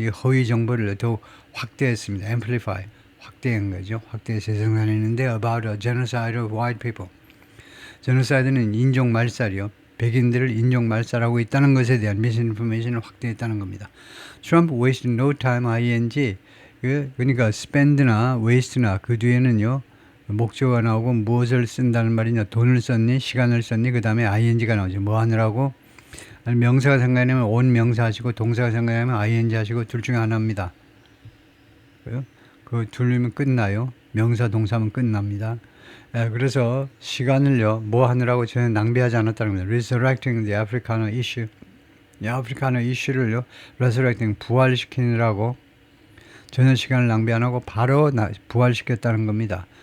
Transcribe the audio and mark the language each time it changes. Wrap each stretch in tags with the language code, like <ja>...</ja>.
<ko>이 허위 정보를 더욱 확대했습니다. amplify, 확대한 거죠. 확대해서 생산했는데</ko> <en>about a genocide of white people.</en> <ko>제노사이드는 인종 말살이요. 백인들을 인종 말살하고 있다는 것에 대한 미스인포메이션을 확대했다는 겁니다. 트럼프</ko> <en>wasted no time</en> <ko>ing 그러니까 spend나 waste나 그 뒤에는요. 목적어가 나오고 무엇을 쓴다는 말이냐. 돈을 썼니? 시간을 썼니? 그 다음에 ing가 나오죠. 뭐 하느라고? 명사가 생각나면 온 명사 하시고 동사가 생각나면 ing 하시고 둘 중에 하나입니다. 그 둘이면 끝나요. 명사 동사면 끝납니다. 그래서 시간을요. 뭐 하느라고 저는 낭비하지 않았다는 겁니다.</ko> <en>Resurrecting the Africana issue.</en> <ko>이 아프리카너 이슈를요. Resurrecting 부활시키느라고 전혀 시간을 낭비 안 하고 바로 부활시켰다는 겁니다.</ko>